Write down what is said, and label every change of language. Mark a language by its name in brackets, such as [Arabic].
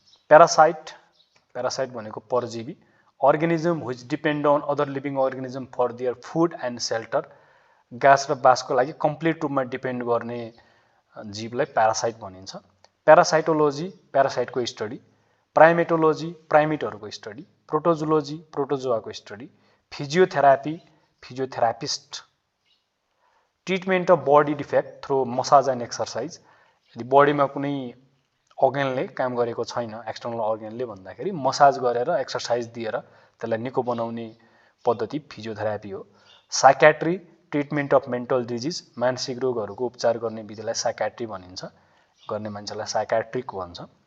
[Nepali] Parasite, parasite भनेको परजीवी। [English] organism which depend on other living organism for their food and shelter, [Nepali] गाँस र बाँसको लागि कम्प्लिट रूपमा डिपेन्ड गर्ने जीवलाई प्यारासाइट भनिन्छ। प्यारासाइटोलोजी, प्यारासाइटको study. प्राइमेटोलोजी, प्राइमेटहरूको study. प्रोटोजुलोजी, प्रोटोजोआको study. Physiotherapy, physiotherapist. [English] treatment of body defect through massage and exercise, [Nepali] यदि बडीमा कुनै अर्गनले काम गरेको छैन, एक्सटर्नल अर्गनले भन्दाखेरि मसाज गरेर एक्सर्साइज दिएर त्यसलाई निको बनाउने पद्धति फिजियोथेरापी हो। साइक्याट्री, [English] treatment of mental disease, [Nepali] मानसिक रोगहरूको उपचार गर्ने विधिलाई साइक्याट्री भनिन्छ, गर्ने मान्छेलाई साइक्याट्रिक भन्छ।